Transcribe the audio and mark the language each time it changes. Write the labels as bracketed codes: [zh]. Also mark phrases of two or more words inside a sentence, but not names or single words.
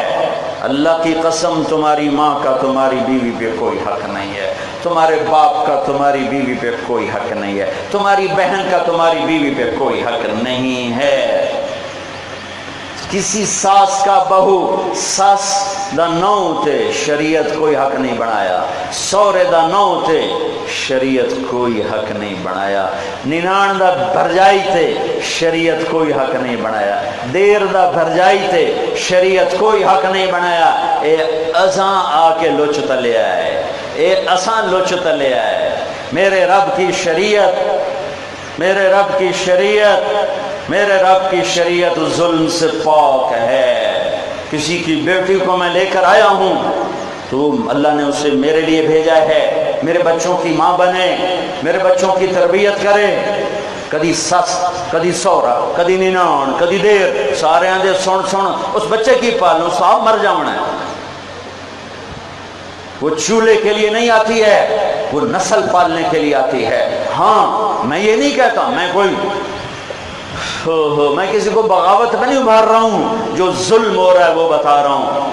[ur] اللہ کی قسم تمہاری ماں کا تمہاری بیوی پہ کوئی حق نہیں ہے، تمہارے باپ کا تمہاری بیوی پہ کوئی حق نہیں ہے، تمہاری بہن کا تمہاری بیوی پہ کوئی حق نہیں ہے۔ کسی ساس کا بہو، [pa] ساس دا نو تے شریعت کوئی حق نہیں بنایا، سورے دا نو تے شریعت کوئی حق نہیں بنایا، ننان دا بھرجائی تے شریعت کوئی حق نہیں بنایا، دیر دا بھرجائی تے شریعت کوئی حق نہیں بنایا۔ اے اساں آ کے لچ تلے آئے، اے اساں لچ تلے آئے۔ [ur] میرے رب کی شریعت، میرے رب کی شریعت، میرے رب کی شریعت ظلم سے پاک ہے۔ کسی کی بیٹی کو میں لے کر آیا ہوں تو اللہ نے اسے میرے لیے بھیجا ہے، میرے بچوں کی ماں بنے، میرے بچوں کی تربیت کرے۔ [pa] کدی سس، کدی سورا، کدی ننان، کدی دیر، سارے آندے سن اس بچے کی پالوں، صاحب مر جاؤنا ہے۔ [ur] وہ چولہے کے لیے نہیں آتی ہے، وہ نسل پالنے کے لیے آتی ہے۔ ہاں میں یہ نہیں کہتا میں کوئی میں کسی کو بغاوت میں نہیں ابھار رہا ہوں، جو ظلم ہو رہا ہے وہ بتا رہا ہوں۔